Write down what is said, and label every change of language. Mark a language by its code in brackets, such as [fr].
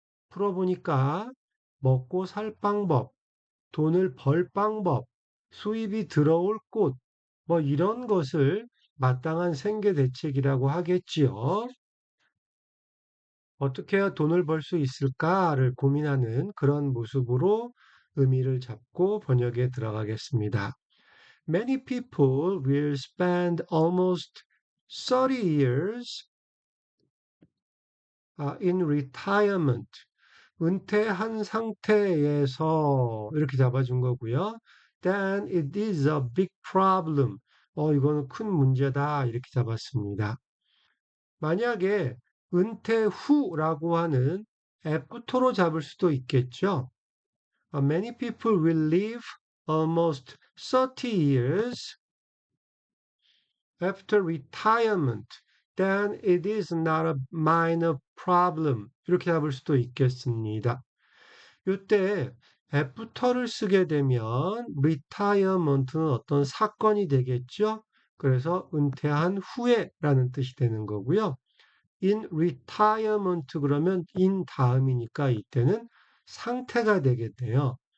[ko] 풀어보니까 먹고 살 방법, 돈을 벌 방법, 수입이 들어올 곳, 뭐 이런 것을 마땅한 생계 대책이라고 하겠지요. 어떻게 해야 돈을 벌 수 있을까를 고민하는 그런 모습으로 의미를 잡고 번역에 들어가겠습니다. [en] Many people will spend almost 30 years in retirement. [ko] 은퇴한 상태에서 이렇게 잡아준 거고요. [en] Then it is a big problem. [ko] 이거는 큰 문제다. 이렇게 잡았습니다. 만약에 은퇴 후라고 하는 애프터로 잡을 수도 있겠죠. [en] Many people will live almost 30 years after retirement. Then it is not a minor problem. [ko] 이렇게 잡을 수도 있겠습니다. 이때 애프터를 쓰게 되면 retirement는 어떤 사건이 되겠죠. 그래서 은퇴한 후에라는 뜻이 되는 거고요. [en] in retirement [ko] 그러면 in 다음이니까 이때는 상태가 되겠네요.